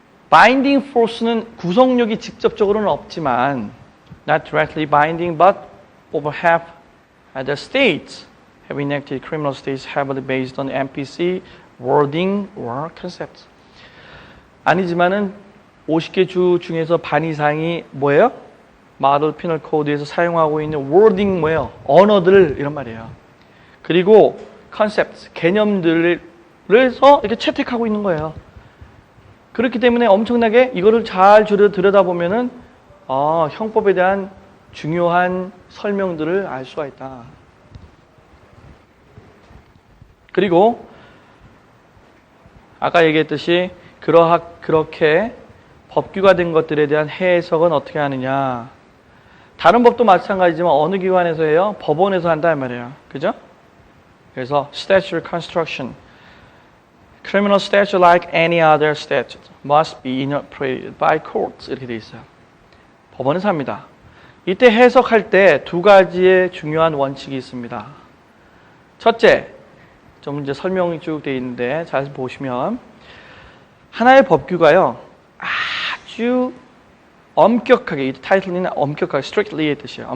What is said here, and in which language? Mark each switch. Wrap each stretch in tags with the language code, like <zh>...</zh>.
<en>Binding force는</en> <ko>구속력이 직접적으로는 없지만</ko> <en>not directly binding but over half the states have enacted criminal states heavily based on MPC wording or concepts.</en> <ko>아니지만은 50개 주 중에서 반 이상이 뭐예요? Model Penal Code에서 사용하고 있는 wording 뭐예요? 언어들 이런 말이에요. 그리고 concepts, 개념들에서 이렇게 채택하고 있는 거예요. 그렇기 때문에 엄청나게 이거를 잘 들여다보면은 형법에 대한 중요한 설명들을 알 수가 있다. 그리고 아까 얘기했듯이 그렇게 법규화된 것들에 대한 해석은 어떻게 하느냐. 다른 법도 마찬가지지만 어느 기관에서 해요? 법원에서 한다 이 말이에요. 그죠? 그래서</ko> <en>statutory construction, criminal statute like any other statute must be interpreted by courts</en> <ko>이렇게 돼 있어요. 법원에서 합니다. 이때 해석할 때 두 가지의 중요한 원칙이 있습니다. 첫째, 좀 이제 설명이 쭉 돼 있는데 잘 보시면 하나의 법규가요 아주 엄격하게 이 타이틀은 엄격하게 strictly의 뜻이에요.</ko>